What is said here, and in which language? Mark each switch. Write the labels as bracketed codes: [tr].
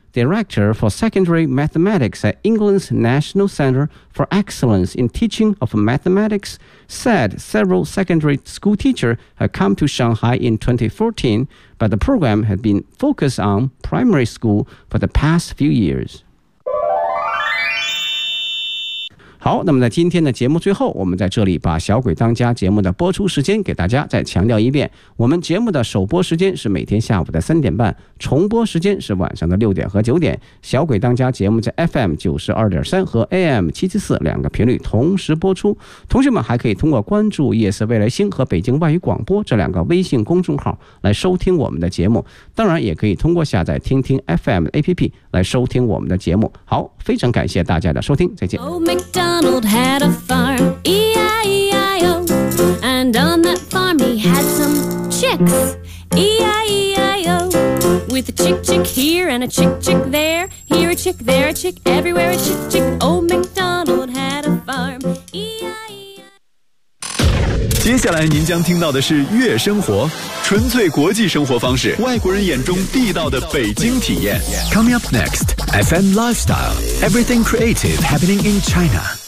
[en] Director for Secondary Mathematics at England's National Centre for Excellence in Teaching of Mathematics, said several secondary school teachers had come to Shanghai in 2014, but the program had been focused on primary school for the past few years. [zh] 好，那么在今天的节目最后，我们在这里把小鬼当家节目的播出时间给大家再强调一遍。我们节目的首播时间是每天下午的3:30，重播时间是晚上的6:00和9:00。小鬼当家节目在 FM92.3 和 AM774 两个频率同时播出。同学们还可以通过关注夜色未来星和北京外语广播这两个微信公众号来收听我们的节目。当然也可以通过下载听听 FM APP 来收听我们的节目。好，非常感谢大家的收听，再见。 [en] Donald had a farm, E-I-E-I-O, and on that farm he had some chicks, E-I-E-I-O. With a chick chick here and a chick chick there, here a chick, there a chick, everywhere a chick chick. Old MacDonald had a farm, E-I-E-I-O. [zh] 接下来您将听到的是月生活，纯粹国际生活方式，外国人眼中地道的北京体验。 [en] Coming up next, FM Lifestyle, everything creative happening in China.